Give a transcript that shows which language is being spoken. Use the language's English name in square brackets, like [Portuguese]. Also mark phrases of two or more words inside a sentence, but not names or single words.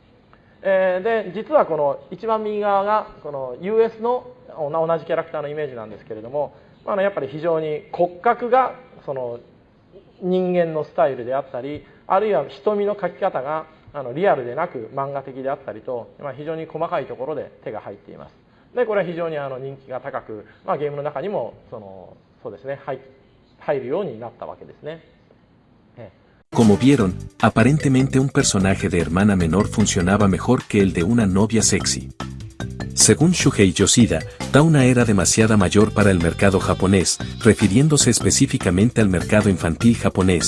[Japanese] で実はこの一番右側がこの US の同じキャラクターのイメージなんですけれども、やっぱり非常に骨格がその人間のスタイルであったり、あるいは瞳の描き方がリアルでなく漫画的であったりと、非常に細かいところで手が入っています。でこれは非常に人気が高く、ゲームの中にもそうですね、入るようになったわけですね。 [Spanish] Como vieron, aparentemente un personaje de hermana menor funcionaba mejor que el de una novia sexy. Según Shuhei Yoshida, Tauna era demasiado mayor para el mercado japonés, refiriéndose específicamente al mercado infantil japonés.